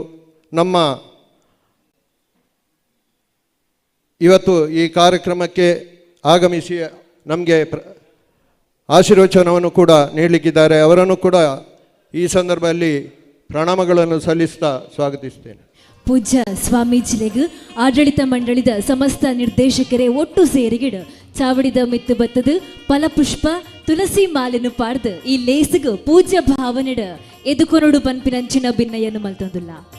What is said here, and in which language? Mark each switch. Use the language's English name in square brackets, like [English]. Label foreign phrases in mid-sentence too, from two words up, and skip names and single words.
[Kannada] ನಮ್ಮ ಇವತ್ತು ಈ ಕಾರ್ಯಕ್ರಮಕ್ಕೆ ಆಗಮಿಸಿ ನಮಗೆ ಆಶೀರ್ವಚನವನ್ನು ಕೂಡ ನೀಡಲಿಕ್ಕಿದ್ದಾರೆ. ಅವರನ್ನು ಕೂಡ ಈ ಸಂದರ್ಭದಲ್ಲಿ ಪ್ರಣಾಮಗಳನ್ನು ಸಲ್ಲಿಸ್ತಾ ಸ್ವಾಗತಿಸ್ತೇನೆ. [Tulu] ಪೂಜ್ಯ ಸ್ವಾಮೀಜಿಲೆಗ್ ಆಡಳಿತ ಮಂಡಳಿದ ಸಮಸ್ತ ನಿರ್ದೇಶಕರೇ ಒಟ್ಟು ಸೇರಿಗಿಡ ಚಾವಡಿದ ಮಿತ್ತು ಬತ್ತದು ಫಲಪುಷ್ಪ ತುಳಸಿ ಮಾಲೆನು ಪಾಡ್ದು ಈ ಲೇಸಿಗ್ ಪೂಜ್ಯ ಭಾವನೆಡ ಎದುಕೊನೊಡು ಪನ್ಪಿನಂಚಿನ ಭಿನ್ನಯನ್ನು ಮಲ್ತೊಂದುಲ್ಲ.